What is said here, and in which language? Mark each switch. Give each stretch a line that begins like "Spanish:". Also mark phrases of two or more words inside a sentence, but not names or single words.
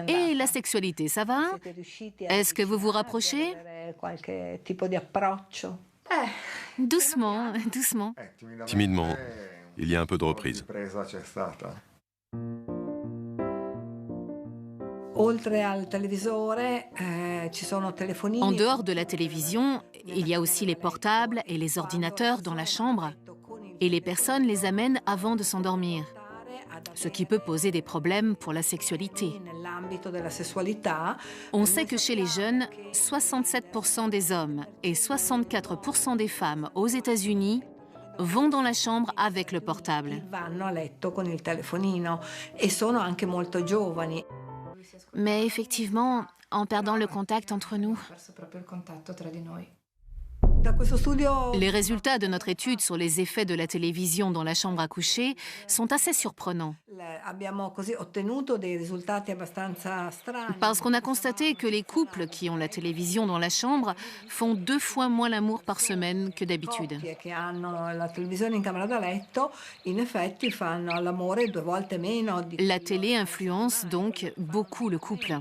French: Et
Italian: andata?
French: la sexualité, ça va?
Italian: Siete riusciti a
French: Est-ce que vous vous
Italian: avvicinarvi, ad
French: rapprochez?
Italian: avere qualche tipo di approccio?
French: Doucement, doucement. Timidement, il y a un peu de reprise.
Italian: Oltre al televisore, ci sono telefonini.
French: En dehors de la télévision, il y a aussi les portables et les ordinateurs dans la chambre. Et les personnes les amènent avant de s'endormir, ce qui peut poser des problèmes pour la sexualité.
Italian: Nell'ambito della sessualità,
French: On sait que chez les jeunes, 67% des hommes et 64% des femmes aux États-Unis vont dans la chambre avec le portable.
Italian: vanno a letto con il telefonino e sono anche molto giovani.
French: Mais effectivement, en perdant le contact entre nous.
Italian: Da questo studio
French: Les résultats de notre étude sur les effets de la télévision dans la chambre à coucher sont assez surprenants.
Italian: abbiamo così ottenuto dei risultati abbastanza strani.
French: Parce qu'on a constaté que les couples qui ont la télévision dans la chambre font 2 fois moins l'amour par semaine que d'habitude.
Italian: Coppie che hanno la televisione in camera da letto, in effetti fanno l'amore 2 volte meno di
French: La télé influence donc beaucoup le couple.